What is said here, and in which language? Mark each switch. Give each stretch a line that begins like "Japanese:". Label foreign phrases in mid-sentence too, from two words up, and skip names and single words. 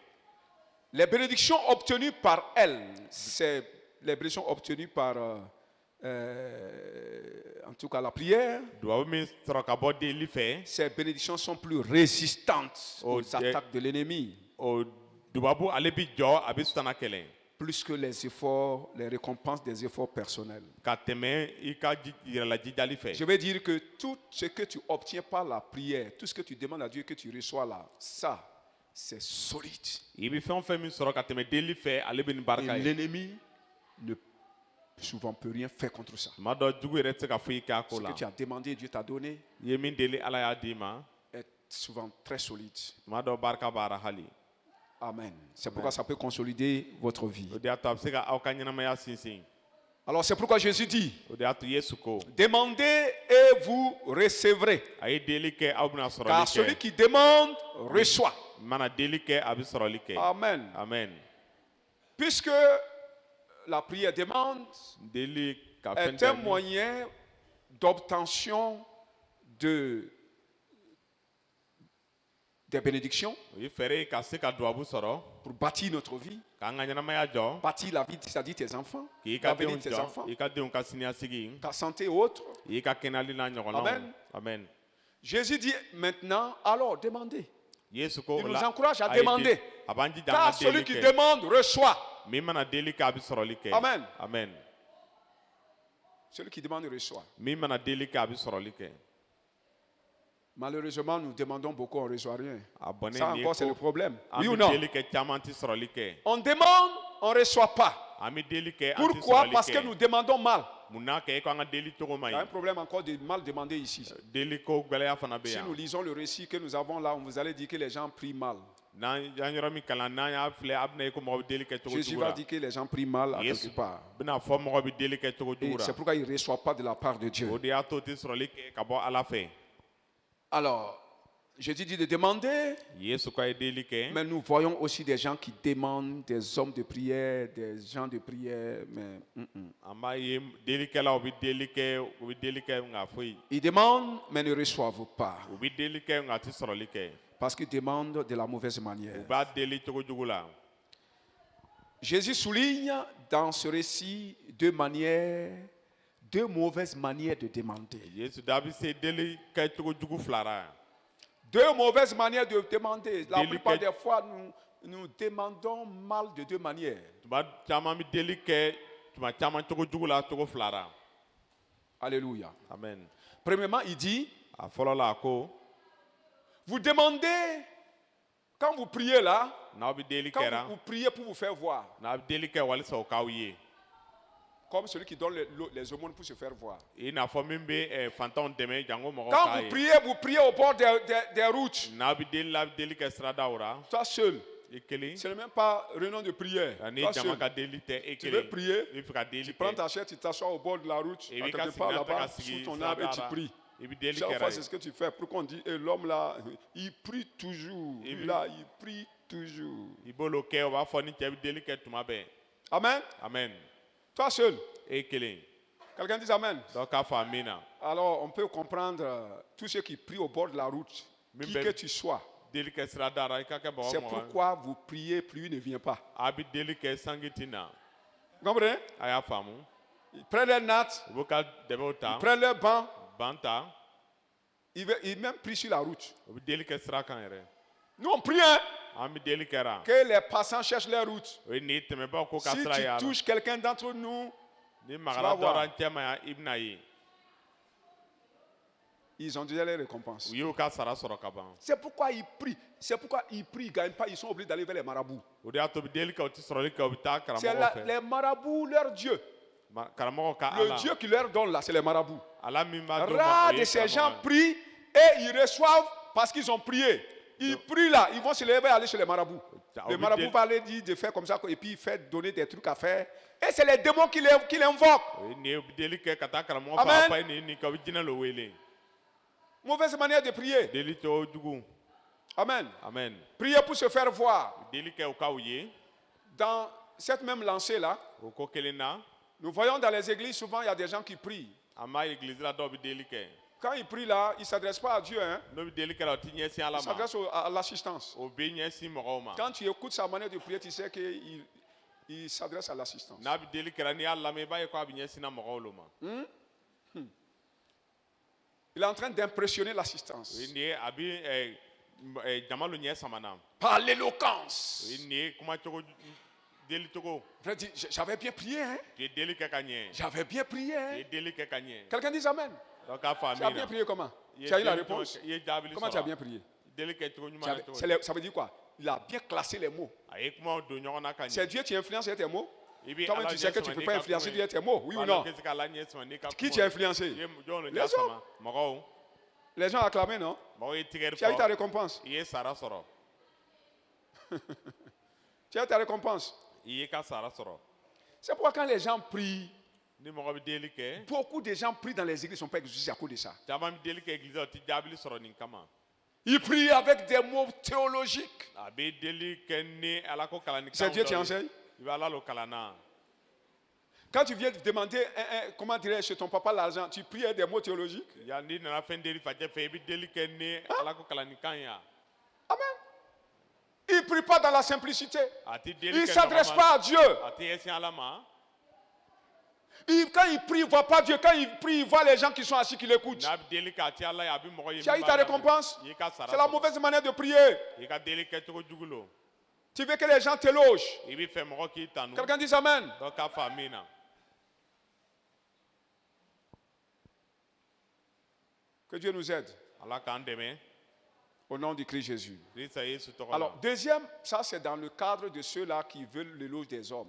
French: Les bénédictions obtenues par elle, c'est les bénédictions obtenues par, en tout cas, la prière.
Bambara: duwawu min sɔrɔ ka bɔ deli fɛ.
French: Ces bénédictions sont plus résistantes Oh, aux attaques de l'ennemi,
Bambara: o dubabu ale bi jɔ a bɛ sutana kɛlɛ.
French: plus que les efforts, les récompenses des efforts personnels.
Bambara: ka tɛmɛ i ka yɛrɛlajijali fɛ.
French: Je veux dire que tout ce que tu obtiens par la prière, tout ce que tu demandes à Dieu que tu reçois là, ça, c'est solide.
Bambara: i bɛ fɛn o fɛn min sɔrɔ ka tɛmɛ deli fɛ ale bɛ nin
French: Et
Bambara: barika ye.
French: l'ennemi ne souvent peut rien faire contre ça.
Bambara: tuma dɔ jugu yɛrɛ tɛ se ka foyi k'a ko
French: Ce
Bambara: la.
French: que tu as demandé, Dieu t'a donné,
Bambara: i ye min deli ala y'a d'i ma.
French: est souvent très solide.
Bambara: tuma dɔ barika b'a la hali.
French: Amen. C'est pourquoi ça peut consolider votre vie.
Bambara: o de y'a to a bɛ se ka aw ka ɲɛnamaya sinsin.
French: Alors c'est pourquoi Jésus dit,
Bambara: o de y'a to yesu ko.
French: demandez et vous recevrez.
Bambara: a ye deli kɛ aw bɛna sɔrɔli
French: Car celui
Bambara: kɛ.
French: qui demande reçoit.
Bambara: i mana deli kɛ a bɛ sɔrɔli kɛ.
French: Amen.
Bambara: amen.
French: Puisque la prière demande
Bambara: deli ka fɛn
French: est un
Bambara: jaabi.
French: moyen d'obtention des bénédictions
Bambara: o ye fɛɛrɛ ye ka se ka duwabu sɔrɔ.
French: pour bâtir notre vie,
Bambara: k'an ka ɲɛnamaya jɔ.
French: bâtir la vie, c'est-à-dire tes enfants,
Bambara: k'i ka
French: l'avenir
Bambara: denw
French: de tes
Bambara: jɔ.
French: enfants,
Bambara: i ka denw ka siniɲasigi.
French: ta santé et autres.
Bambara: i ka kɛnɛyali n'a ɲɔgɔnnaw.
French: Amen.
Bambara: amen.
French: Jésus dit maintenant, alors demandez.
Bambara: yesu ko
French: Il
Bambara: o
French: nous
Bambara: la
French: encourage à
Bambara: a ye
French: demander. de-
Bambara: a b'an jija
French: Car
Bambara: an ka
French: celui
Bambara: deli
French: qui
Bambara: kɛ.
French: demande reçoit.
Bambara: min mana deli kɛ a bɛ sɔrɔli kɛ.
French: Amen.
Bambara: amen.
French: Celui qui demande reçoit.
Bambara: min mana deli kɛ a bɛ sɔrɔli kɛ.
French: Malheureusement, nous demandons beaucoup, on ne reçoit rien.
Bambara: a bɔnnen
French: Ça
Bambara: nin ye
French: encore, c'est le
Bambara: ko
French: problème.
Bambara: an
French: Oui ou
Bambara: bɛ
French: non?
Bambara: deli kɛ caman tɛ sɔrɔli kɛ.
French: On demande, on ne reçoit pas.
Bambara: an bɛ deli kɛ an tɛ
French: Pourquoi?
Bambara: sɔrɔli
French: Parce que
Bambara: kɛ.
French: nous demandons mal.
Bambara: mun n'a kɛ e ko an ka deli cogo ma
French: Il y a un
Bambara: ɲi.
French: problème encore de mal demander ici.
Bambara: deli ko gɛlɛya fana bɛ
French: Si
Bambara: yan.
French: nous lisons le récit que nous avons là, vous allez dire que les gens prient mal.
Bambara: n'an y'an yɔrɔ min kalan n'an y'a filɛ a bɛna ye ko mɔgɔ bɛ deli kɛ cogo
French: Jésus
Bambara: jugu
French: va
Bambara: la.
French: dire que les gens prient mal à
Bambara: yesu
French: quelque part.
Bambara: bɛna fɔ mɔgɔ bɛ deli kɛ cogo
French: Et
Bambara: jugu la.
French: c'est pourquoi ils ne reçoivent pas de la part de Dieu.
Bambara: o de y'a to o tɛ sɔrɔli kɛ ka bɔ ala fɛ.
French: Alors, Jésus dit de demander,
Bambara: yesu ko a ye deli kɛ.
French: mais nous voyons aussi des gens qui demandent, des hommes de prière, des gens de prière, mais
Bambara: an b'a ye delikɛlaw bɛ deli kɛ u bɛ deli kɛ nka foyi.
French: ils demandent, mais ne reçoivent pas.
Bambara: u bɛ deli kɛ nka a tɛ sɔrɔli kɛ.
French: Parce qu'ils demandent de la mauvaise manière.
Bambara: u b'a deli cogo jugu la.
French: Jésus souligne dans ce récit deux mauvaises manières de demander.
Bambara: yesu da bɛ se deli kɛ cogo jugu fila la.
French: Deux mauvaises manières de demander. La Délicat. plupart des fois, nous demandons mal de deux manières.
Bambara: tuma caman bɛ deli kɛ tuma caman cogo jugu la cogo fila la.
French: Alléluia.
Bambara: amen.
French: Premièrement, il dit,
Bambara: a fɔlɔ la a ko
French: vous demandez, quand vous priez là,
Bambara: n'aw bɛ deli
French: quand
Bambara: kɛra
French: vous priez pour vous faire voir,
Bambara: n'a bɛ deli kɛ walisa o k'aw ye.
French: comme celui qui donne les aumônes pour se faire voir.
Bambara: i n'a fɔ min bɛ fantanw dɛmɛ jango mɔgɔw
French: Quand
Bambara: k'a
French: vous
Bambara: ye.
French: priez au bord des routes,
Bambara: n'a bɛ deli la a bɛ deli kɛ siradaw la.
French: toi seul.
Bambara: i kelen.
French: Ce n'est même pas réunion de prière.
Bambara: ani
French: Toi
Bambara: jama
French: seul.
Bambara: ka deli tɛ e
French: Tu veux
Bambara: kelen.
French: prier,
Bambara: i bɛ fɛ ka
French: tu
Bambara: deli
French: prends
Bambara: kɛ.
French: ta chaise, tu t'assois au bord de la route,
Bambara: i
French: à
Bambara: bɛ ka
French: quelque
Bambara: sigi
French: part
Bambara: n'a tɛ
French: là-bas,
Bambara: ka
French: sous
Bambara: sigi
French: ton arbre, et tu
Bambara: sirada la.
French: pries.
Bambara: i bɛ deli
French: Chaque
Bambara: kɛra
French: fois,
Bambara: ye.
French: c'est ce que tu fais. Pour qu'on dise, l'homme là, il prie toujours. Et Lui là, il prie toujours.
Bambara: i b'olu kɛ o b'a fɔ ni cɛ bɛ deli kɛ tuma bɛɛ.
French: Amen.
Bambara: amen.
French: Toi seul.
Bambara: e kelen.
French: Quelqu'un dit Amen.
Bambara: dɔ k'a fɔ amina.
French: Alors, on peut comprendre tous ceux qui prient au bord de la route, qui que tu sois.
Bambara: deli kɛ sirada la i ka kɛ mɔgɔ
French: C'est
Bambara: mɔgɔ
French: pourquoi vous priez, pluie ne vient pas.
Bambara: a bɛ deli kɛ sanji tɛ na.
French: Vous comprenez?
Bambara: a y'a faamu.
French: Ils prennent leur natte,
Bambara: u bɛ ka dɛmɛw ta.
French: ils prennent leur banc,
Bambara: ban ta.
French: ils même prient sur la route.
Bambara: u bɛ deli kɛ sira kan yɛrɛ.
French: Nous, on prie, hein,
Bambara: an bɛ deli kɛra.
French: que les passants cherchent leur route.
Bambara: o ye nin tɛmɛbaaw ko ka
French: Si
Bambara: sira
French: tu
Bambara: yala.
French: touches quelqu'un d'entre nous,
Bambara: ni
French: vas
Bambara: magara
French: voir.
Bambara: dɔra cɛ ma yan i bɛna ye.
French: ils ont déjà les récompenses.
Bambara: u y'u ka sara sɔrɔ ka ban.
French: C'est pourquoi ils prient. C'est pourquoi ils prient, ils ne gagnent pas. Ils sont obligés d'aller vers les marabouts.
Bambara: o de y'a to u bɛ deli kɛ u tɛ sɔrɔli kɛ u bɛ taa
French: C'est
Bambara: karamɔgɔw fɛ.
French: les marabouts, leur Dieu.
Bambara: karamɔgɔ ka
French: Le
Bambara: ala.
French: Dieu qui leur donne là, c'est les marabouts.
Bambara: ala min b'a d'u ma,
French: Rares
Bambara: o ye
French: de ces gens
Bambara: karamɔgɔ ye.
French: prient et ils reçoivent parce qu'ils ont prié. Ils prient là, ils vont se lever et aller chez les marabouts. Le marabout va leur dire de faire comme ça et puis il fait donner des trucs à faire. Et c'est les démons qui l'invoquent.
Bambara: o ye nin ye u bɛ deli kɛ ka taa karamɔgɔ fɛ
French: Amen.
Bambara: a fa ye nin kɛ u bɛ jinɛ lo wele.
French: Mauvaise manière de prier.
Bambara: deli cogo jugu.
French: Amen.
Bambara: amen.
French: Prier pour se faire voir.
Bambara: deli kɛ u ka u ye.
French: Dans cette même lancée là,
Bambara: o ko kelen na.
French: nous voyons dans les églises souvent il y a des gens qui prient.
Bambara: an b'a ye église la dɔw bɛ deli kɛ.
French: Quand ils prient là, ils ne s'adressent pas à Dieu, hein.
Bambara: n'o bɛ deli kɛra o tɛ ɲɛsin ala
French: Ils
Bambara: ma.
French: s'adressent à l'assistance.
Bambara: o bɛ ɲɛsin mɔgɔw ma.
French: Quand tu écoutes sa manière de prier, tu sais qu'il s'adresse à l'assistance.
Bambara: n'a bɛ deli kɛra n'i y'a lamɛn i b'a ye ko a bɛ ɲɛsin na mɔgɔw lo ma.
French: Il est en train d'impressionner l'assistance.
Bambara: o ye nin ye a bɛ jama lo ɲɛ sama na.
French: Par l'éloquence.
Bambara: o ye nin ye kuma cogo deli cogo.
French: Frère dit, j'avais bien prié, hein.
Bambara: tu ye deli kɛ ka ɲɛ.
French: J'avais bien prié,
Bambara: tu
French: hein.
Bambara: ye deli kɛ ka ɲɛ.
French: Quelqu'un dit Amen.
Bambara: donc k'a fɔ
French: Tu as
Bambara: amina.
French: bien prié comment?
Bambara: I ye
French: Tu as eu la
Bambara: deli
French: réponse?
Bambara: cogo- i ye jaabili
French: Comment tu as bien
Bambara: sɔrɔ.
French: prié?
Bambara: deli kɛ cogo ɲuman na cogo di?
French: Ça veut dire quoi? Il a bien classé les mots.
Bambara: a ye kumaw don ɲɔgɔn na ka ɲɛ.
French: C'est Dieu qui influence tes mots.
Bambara: i bɛ
French: Toi-même,
Bambara: ala
French: tu sais que
Bambara: ɲɛ
French: tu ne
Bambara: sama
French: peux
Bambara: n'i
French: pas
Bambara: ka
French: influencer
Bambara: kuma
French: Dieu
Bambara: ye.
French: tes mots, oui ou
Bambara: Ala
French: non?
Bambara: tɛ se k'ala ɲɛ sama n'i ka
French: Qui
Bambara: kuma
French: t'a
Bambara: ye.
French: influencé?
Bambara: I ye jɔn lo
French: Les
Bambara: ɲɛ sama? mɔgɔw.
French: Les gens acclamaient, non?
Bambara: mɔgɔw ye tigɛli
French: Tu as eu ta
Bambara: fɔ.
French: récompense.
Bambara: i ye sara sɔrɔ.
French: Tu as eu ta récompense.
Bambara: i y'i ka sara sɔrɔ.
French: C'est pourquoi quand les gens prient,
Bambara: ni mɔgɔ bɛ deli kɛ.
French: beaucoup de gens prient dans les églises, ne sont pas exaucés à cause de ça.
Bambara: caman bɛ deli kɛ église la o tɛ jaabili sɔrɔ nin kama.
French: Ils prient avec des mots théologiques.
Bambara: a bɛ deli kɛ ni ala ko kalanni
French: C'est Dieu qui enseigne.
Bambara: i bɛ ala lo kalan na.
French: Quand tu viens demander, comment dirais-je, chez ton papa l'argent, tu pries avec des mots théologiques.
Bambara: yan n'i nana fɛn deli facɛ fɛ i bɛ deli kɛ ni ala ko kalanni kan ya.
French: Amen. Ils ne prient pas dans la simplicité.
Bambara: a tɛ deli
French: Ils ne
Bambara: kɛ
French: s'adressent
Bambara: nɔgɔma-
French: pas à Dieu.
Bambara: a tɛ ɲɛsin ala ma.
French: Quand ils prient, ils ne voient pas Dieu. Quand ils prient, ils voient les gens qui sont assis qui l'écoutent.
Bambara: n'a bɛ deli k'a ti ala ye a bɛ mɔgɔ ye.
French: Tu as eu
Bambara: min
French: ta
Bambara: b'a lamɛn.
French: récompense.
Bambara: i y'i ka sara
French: C'est la
Bambara: sɔrɔ.
French: mauvaise manière de prier.
Bambara: i ka deli kɛ cogo jugu lo.
French: Tu veux que les gens t'élogent.
Bambara: i bɛ fɛ mɔgɔ k'i tanu.
French: Quelqu'un dit Amen.
Bambara: dɔ k'a fɔ amina.
French: Que Dieu nous aide.
Bambara: ala k'an dɛmɛ.
French: Au nom du Christ Jésus.
Bambara: kirisa yesu tɔgɔ la.
French: Alors, deuxième, ça c'est dans le cadre de ceux-là qui veulent l'éloge des hommes.